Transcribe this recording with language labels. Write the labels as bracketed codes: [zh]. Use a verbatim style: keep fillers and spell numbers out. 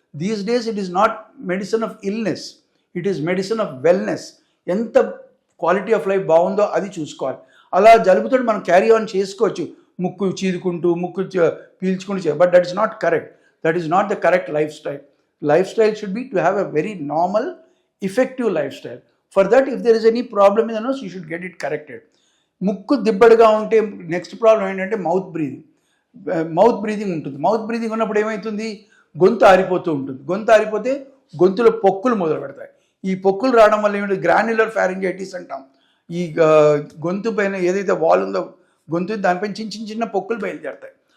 [en] These days it is not medicine of illness, it is medicine of wellness. [te] ఎంత quality of life బాగుందో అది చూసుకోవాలి. అలా జలుబుతో మనం క్యారీ ఆన్ చేసుకోవచ్చు, ముక్కు చీదుకుంటూ ముక్కు పీల్చుకుంటూ చేయాలి, [en] But that is not correct. That is not the correct life style. Life style should be to have a very normal effective lifestyle. For that, if there is any problem in the nose, you should get it corrected. [te] ముక్కు దిబ్బడిగా ఉంటే next problem ఏంటంటే mouth breathing. Mouth breathing ఉంటుంది. Mouth breathing ఉన్నప్పుడు ఏమవుతుంది, గొంతు ఆరిపోతూ ఉంటుంది. గొంతు ఆరిపోతే గొంతులో పొక్కులు మొదలు పెడతాయి. ఈ పొక్కులు రావడం వల్ల ఏమిటి, గ్రాన్యులర్ ఫ్యారింజైటిస్ అంటాం. ఈ గొంతు పైన ఏదైతే వాల్ ఉందో గొంతు, దానిపైన చిన్న చిన్న చిన్న పొక్కులు బయలుదేరుతాయి.